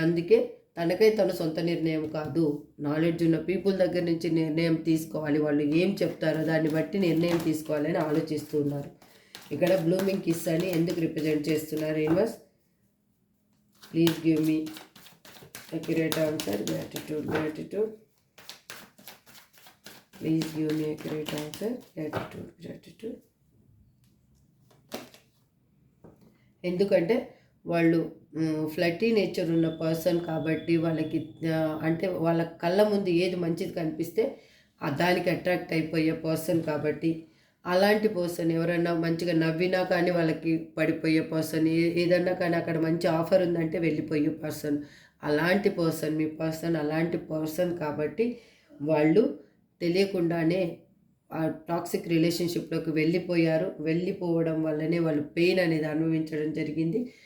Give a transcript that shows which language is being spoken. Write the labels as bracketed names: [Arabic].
[Telugu] అందుకే తన సొంత నిర్ణయం కాదు, నాలెడ్జ్ ఉన్న పీపుల్ దగ్గర నుంచి నిర్ణయం తీసుకోవాలి. వాళ్ళు ఏం చెప్తారో దాన్ని బట్టి నిర్ణయం తీసుకోవాలని ఆలోచిస్తూ ఉన్నారు. ఇక్కడ బ్లూమింగ్ కిస్ అని ఎందుకు రిప్రజెంట్ చేస్తున్నారు? [English] Universe please give me accurate answer. Gratitude. Please give me accurate answer. Gratitude. [Telugu] ఎందుకంటే వాళ్ళు ఫ్లటీ నేచర్ ఉన్న పర్సన్ కాబట్టి వాళ్ళకి అంటే వాళ్ళ కళ్ళ ముందు ఏది మంచిది కనిపిస్తే దానికి అట్రాక్ట్ అయిపోయే పర్సన్ కాబట్టి, అలాంటి పర్సన్ ఎవరైనా మంచిగా నవ్వినా కానీ వాళ్ళకి పడిపోయే పర్సన్, ఏదన్నా కానీ అక్కడ మంచి ఆఫర్ ఉందంటే వెళ్ళిపోయే పర్సన్, అలాంటి పర్సన్ మీ పర్సన్ అలాంటి పర్సన్ కాబట్టి వాళ్ళు తెలియకుండానే ఆ టాక్సిక్ రిలేషన్షిప్లోకి వెళ్ళిపోవడం వల్లనే వాళ్ళు పెయిన్ అనేది అనుభవించడం జరిగింది.